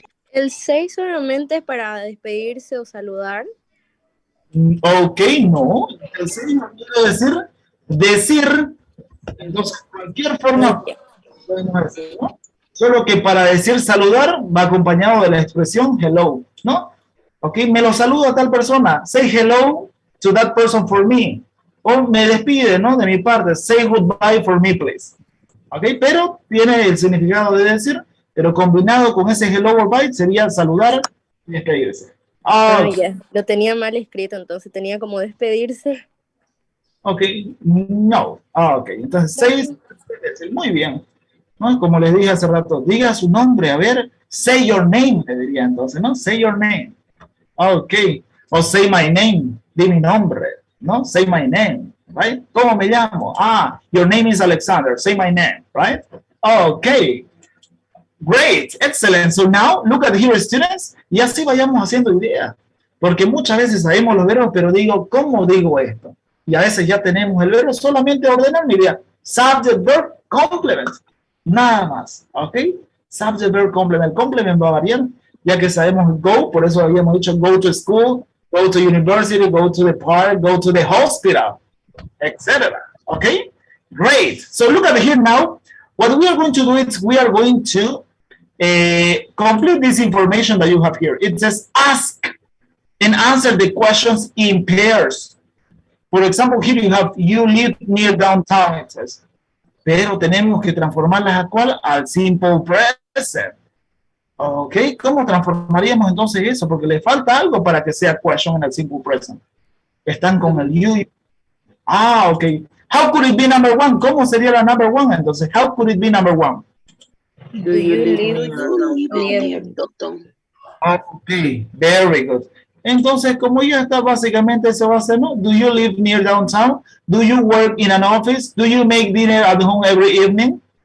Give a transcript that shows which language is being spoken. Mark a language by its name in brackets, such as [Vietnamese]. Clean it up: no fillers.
[Spanish] ¿El 6 solamente es para despedirse o saludar? Ok, no. El sí no quiere decir decir, entonces cualquier forma podemos decir, ¿no? Solo que para decir saludar va acompañado de la expresión hello, ¿no? Ok, me lo saludo a tal persona. [English] Say hello to that person for me. [Spanish] O me despide, ¿no? De mi parte. [English] Say goodbye for me, please. [Spanish] Ok, pero tiene el significado de decir, pero combinado con ese [English] hello or bye [Spanish] sería saludar y despedirse. Ya, lo tenía mal escrito, entonces tenía como despedirse. Ok, no. Ok, entonces say, muy bien. ¿No? Como les dije hace rato, diga su nombre, a ver, [English] say your name, [Spanish] le diría entonces, ¿no? [English] Say your name. [Spanish] Ok, o [English] say my name, [Spanish] di mi nombre, ¿no? [English] Say my name, right? [Spanish] ¿Cómo me llamo? [English] Ah, your name is Alexander, say my name, right? Ok, great, excellent. So now, look at here, students, [Spanish] y así vayamos haciendo idea. Porque muchas veces sabemos los verbos, pero digo, ¿cómo digo esto? Y a veces ya tenemos el verbo, solamente ordenar mi idea. [English] Subject, verb, complement. [Spanish] Nada más, ¿ok? [English] Subject, verb, complement. Complement [Spanish] va a variar, ya que sabemos [English] go, [Spanish] por eso habíamos dicho [English] go to school, go to university, go to the park, go to the hospital, etc. ¿Ok? Great. So look at here now. What we are going to do is we are going to complete this information that you have here. It says ask and answer the questions in pairs. For example, here you have you live near downtown, it says. [Spanish] Pero tenemos que transformarlas a cuál? Al simple present. Ok, ¿cómo transformaríamos entonces eso? Porque le falta algo para que sea question en el simple present. Están con el you. Ah, ok. [English] How could it be number one? [Spanish] ¿Cómo sería la number one? [English] Entonces, how could it be number one? Do you live near Downtown? Ok, very good. [Spanish] Entonces, como ya está, básicamente se va a hacer, ¿no? [English] Do you live near downtown? Do you work in an office? Do you make dinner at home every evening?